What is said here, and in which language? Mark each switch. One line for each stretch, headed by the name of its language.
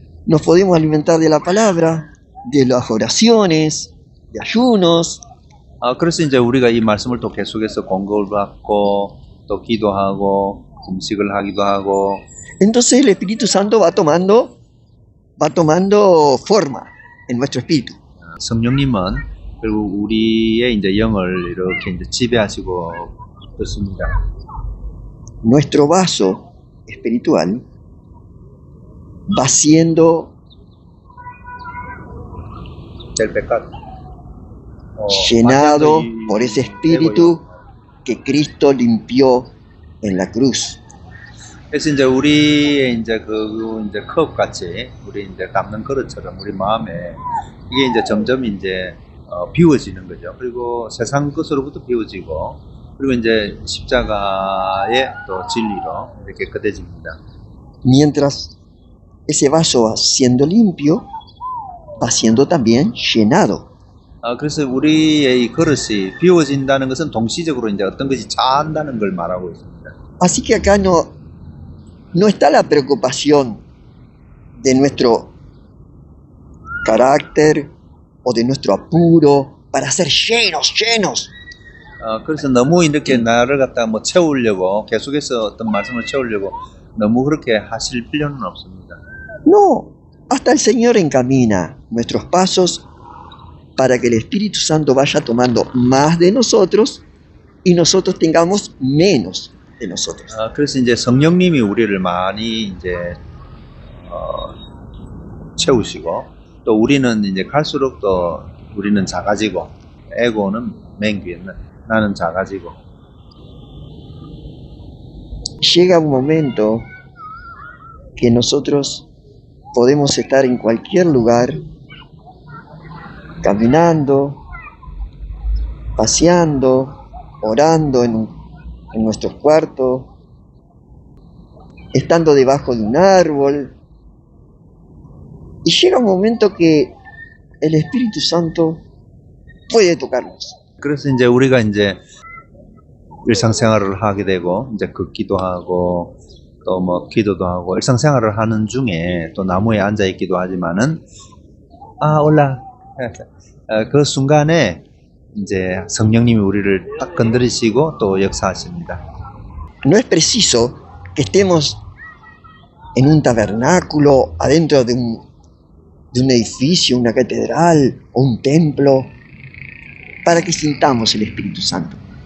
Spanish: Nos podemos alimentar de la palabra, de las oraciones, de ayunos.
Korean: 그래서 이제 우리가 이 말씀을 또 계속해서 공급을 받고 또 기도하고 금식을 하기도 하고.
Spanish: Entonces el Espíritu Santo va tomando va tomando forma en nuestro espíritu.
Korean: 성령님은 결국 우리의 이제 영을 이렇게 이제 지배하시고 그렇습니다.
Spanish: Nuestro vaso espiritual va siendo del pecado. llenado por ese espíritu que Cristo limpió en la cruz.
Korean: 그래서 이제 우리의 이제 그 이제 컵 같이 우리 이제 담는 그릇처럼 우리 마음에 이게 이제 점점 이제 비워지는 거죠. 그리고 세상 것으로부터 비워지고 그리고 이제 십자가의 또 진리로 이렇게 깨끗해집니다.
Spanish: Mientras ese vaso va siendo limpio, va siendo también llenado.
Korean: 그래서 우리의 이 그릇이 비워진다는 것은 동시적으로 이제 어떤 것이 차한다는 걸 말하고 있습니다.
Spanish: Así que acá no está la preocupación de nuestro carácter o de nuestro apuro para ser llenos.
Korean: 그래서 너무 이렇게 나를 갖다가 뭐 채우려고 계속해서 어떤 말씀을 채우려고 너무 그렇게 하실 필요는 없습니다.
Spanish: No, hasta el Señor encamina nuestros pasos para que el Espíritu Santo vaya tomando más de nosotros y nosotros tengamos menos de nosotros.
Korean: 그래서 이제 성령님이 우리를 많이 이제 채우시고 또 우리는 이제 갈수록 또 우리는 작아지고 에고는 맹귀 나는 작아지고
Spanish: Llega un momento que nosotros podemos estar en cualquier lugar, caminando, paseando, orando en nuestros cuartos, estando debajo de un árbol. Y llega un momento que el Espíritu Santo puede tocarnos.
Korean: 그래서 이제 우리가 이제 일상생활을 하게 되고 이제 걷기도 하고 또 뭐 기도도 하고 일상생활을 하는 중에 또 나무에 앉아 있기도 하지만은 올라 그 순간에 이제 성령님이 우리를 딱 건드리시고 또 역사하십니다.
Spanish: No es preciso que estemos en un tabernáculo, adentro de un edificio, una catedral o un templo, para que sintamos el Espíritu Santo.